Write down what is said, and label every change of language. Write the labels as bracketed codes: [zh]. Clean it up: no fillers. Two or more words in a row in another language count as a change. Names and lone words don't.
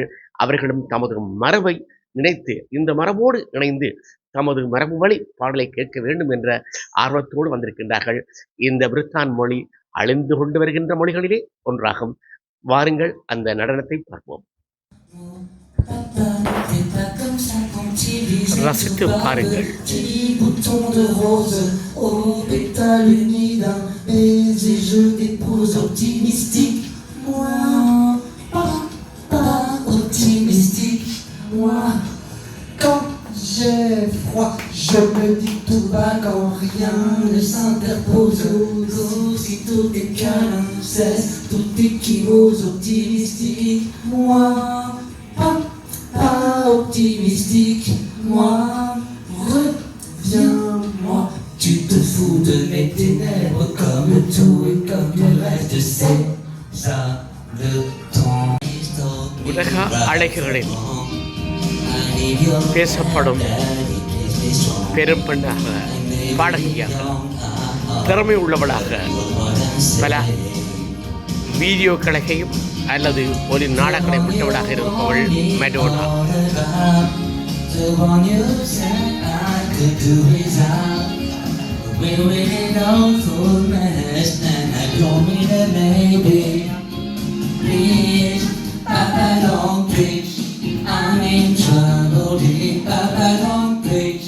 [ta] அவர்களும் தமது மரபை நினைத்து இந்த மரபோடு இணைந்து தமது மரபு வழி பாடலை கேட்க வேண்டும் என்ற ஆர்வத்தோடு வந்திருக்கின்றார்கள். இந்த பிரித்தான் மொழி அழிந்து கொண்டு வருகின்ற மொழிகளிலே ஒன்றாகும். வாருங்கள் அந்த நடனத்தை பார்ப்போம். ரசித்து பாருங்கள். [fr] J'ai froid, je me dis tout bas quand rien ne s'interpose. Si tout est calme, cesse, tout équivaut optimistique. Moi, pas optimistique. Moi, reviens-moi. Tu te fous de mes ténèbres comme tout et comme le reste, c'est ça le temps. [ta] உலக அழகிகளில் பேசப்படும் பெரும் பெண்ணாக, பாடகியாக, திறமை உள்ளவளாக பல வீடியோ கலைகையும் அல்லது ஒரு நாடகங்களை விட்டவளாக இருப்பவள் மெடோனா. [en] I'm in trouble, dear Papa, don't preach.